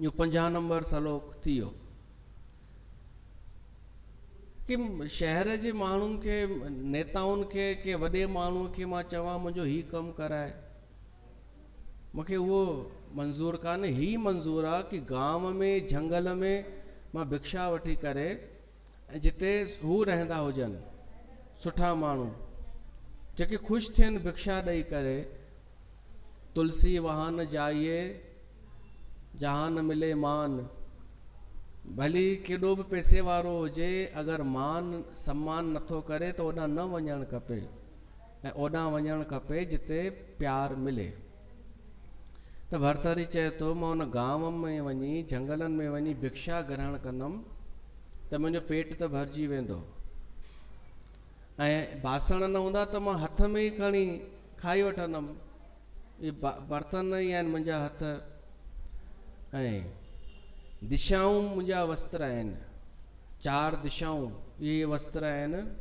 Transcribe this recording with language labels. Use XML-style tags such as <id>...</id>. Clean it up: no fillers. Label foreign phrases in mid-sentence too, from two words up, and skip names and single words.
<sd>इहो 50 नंबर सलोक थी वियो कि शहर जे माण्हुनि खे, नेताउनि खे, के वॾे माण्हूअ खे मां चवां मुंहिंजो ही कमु कराए, मूंखे उहो मंज़ूर कान्हे। ही मंज़ूर आहे कि गांव में झंगल में मां भिक्षा वठी करे, ऐं जिते हू रहंदा हुजनि सुठा माण्हू जेके ख़ुशि थियनि भिक्षा ॾेई करे,</sd> <hi>तुलसी वाहन जाइए जहां न मिले मान,</hi> <sd>भली केॾो बि पैसे वारो हुजे, अगरि मान सम्मान नथो करे त ओॾां न वञणु खपे, ऐं ओॾां वञणु खपे जिते प्यार मिले। त भरतरी चए थो मां उन गांव में वञी, झंगलनि में वञी भिक्षा ग्रहण कंदुमि त मुंहिंजो पेट त भरिजी वेंदो, ऐं बासण न हूंदा त मां हथ में ई खणी खाई वठंदुमि। इहे बर्तन ई आहिनि मुंहिंजा हथ, ऐं दिशाऊं मुंहिंजा वस्त्र आहिनि, 4 दिशाऊं इहे वस्त्र आहिनि।</sd>